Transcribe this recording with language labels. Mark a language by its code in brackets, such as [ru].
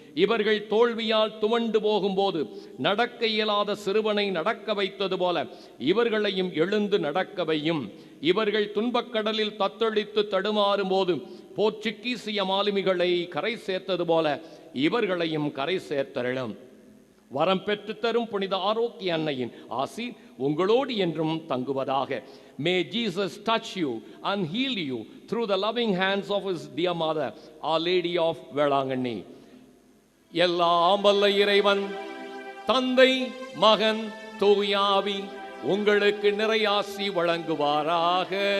[ta] இவர்கள் தோல்வியால் துவண்டு போகும்போது நடக்க இயலாத சிறுவனை நடக்க வைத்தது போல இவர்களையும் எழுந்து நடக்கவையும். இவர்கள் துன்பக்கடலில் தத்தளித்து தடுமாறும் போது போர்ச்சுகீசிய மாலுமிகளை கரை சேர்த்தது போல இவர்களையும் கரை சேர்த்தருளும். வரம் பெற்று தரும் புனித ஆரோக்கிய அன்னையின் ஆசி உங்களோடு என்றும் தங்குவதாக. [en] May Jesus touch you and heal you through the loving hands of his dear mother, Our Lady of Velangani. [ta] எல்லாம் வல்ல இறைவன் தந்தை மகன் தூயாவி உங்களுக்கு நிறையாசி வழங்குவாராக.